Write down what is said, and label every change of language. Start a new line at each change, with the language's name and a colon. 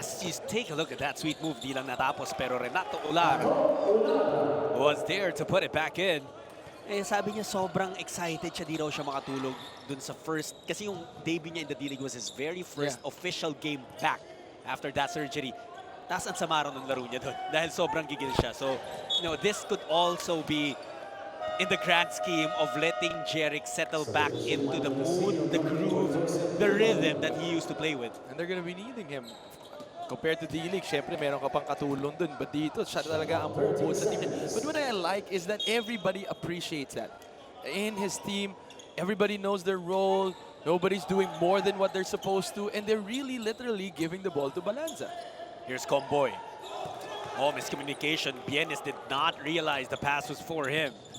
English: As you take a look at that sweet move,
Filipino: di lang natapos, pero
English: Renato Ular was there to put it back in.
Filipino: Sabi niya sobrang excited siya, di raw siya makatulog dun sa first, kasi yung debut niya
English: in the D-League was his very first official game back after that surgery.
Filipino: Taas ang sama raw ng laro niya dun dahil sobrang gigil siya.
English: So, this could also be in the grand scheme of letting Jeric settle back into the mood, the groove, the rhythm that he used to play with. And they're gonna be needing him. Compared to
Filipino: D-League, syempre meron ka pang katulong dun. But dito, siya talaga ang bumubuo sa team niya.
English: But what I like is that everybody appreciates that. In his team, everybody knows their role. Nobody's doing more than what they're supposed to. And they're really, literally giving the ball to Balanza. Here's Comboy. Oh, miscommunication. Bienes did not realize the pass was for him.